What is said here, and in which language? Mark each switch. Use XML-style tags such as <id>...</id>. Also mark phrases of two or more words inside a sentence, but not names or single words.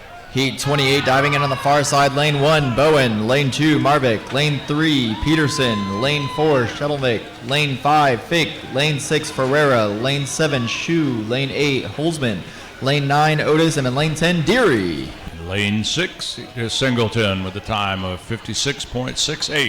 <en>Heat 28 diving in on the far side. Lane 1, Bowen. Lane 2, Marvick. Lane 3, Peterson. Lane 4, Shetelvik. Lane 5, Fink. Lane 6, Ferreira. Lane 7, Shu. Lane 8, Holzman. Lane 9, Otis. And in lane 10, Deary. Lane 6 is Singleton with a time of 56.68.</en>